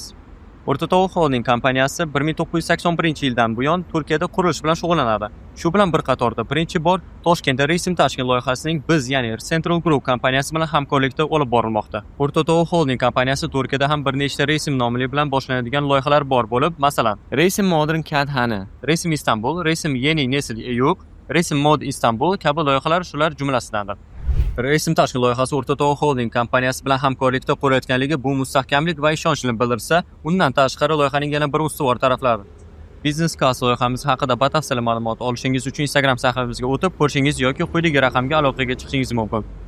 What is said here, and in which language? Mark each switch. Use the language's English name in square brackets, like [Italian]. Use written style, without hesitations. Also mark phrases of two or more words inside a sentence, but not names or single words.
[Uzbek] O'rta-Doğu Holding kompaniyasi 1981-yildan buyon Turkiyada qurilish bilan shug'ullanadi. Shu bilan bir qatorda birinchi bor Toshkentda Resim Tashkent loyihasining biz, ya'ni Central Group kompaniyasi bilan hamkorlikda olib borilmoqda. O'rta-Doğu Holding kompaniyasi Turkiyada ham bir nechta Resim nomli bilan boshlanadigan loyihalar bor bo'lib, masalan, Resim Modern Kadhani, Resim Istanbul, Resim Yeni Nesil Eyüp, Resim Mod Istanbul kabi loyihalar shular jumlasidandir. Resim Tashkent loyihasi O'rta-Doğu Holding kompaniyasi bilan hamkorlikda qurilayotganligi bu mustahkamlik va ishonchni bildirsa, undan tashqari loyihaning yana bir ustuvor taraflari. Business Class loyihamiz haqida batafsil ma'lumot olishingiz uchun Instagram sahifamizga o'tib ko'rishingiz yoki quyidagi raqamga aloqaga chiqishingiz mumkin.